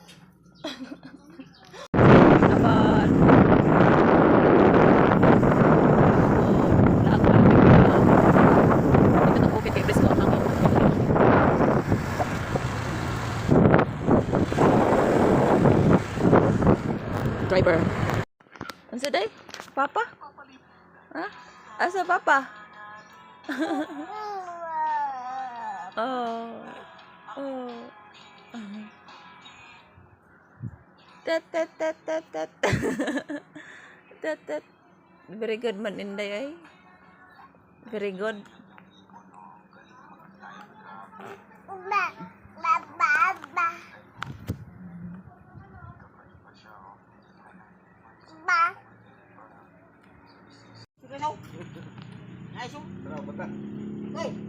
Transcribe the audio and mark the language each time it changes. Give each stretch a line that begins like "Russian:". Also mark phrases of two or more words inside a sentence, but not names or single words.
Cebuano: Taban. Driver. Ansa day? Papa? Ha? Asa papa? Oh. Oh. Tat tat tat tat tat. Tat tat. Very good man inday ay.
English: Very good. Ba, ba, ba, ba. Ba.
Cebuano: Sige no. Nice oh. Bravo bata. Hey.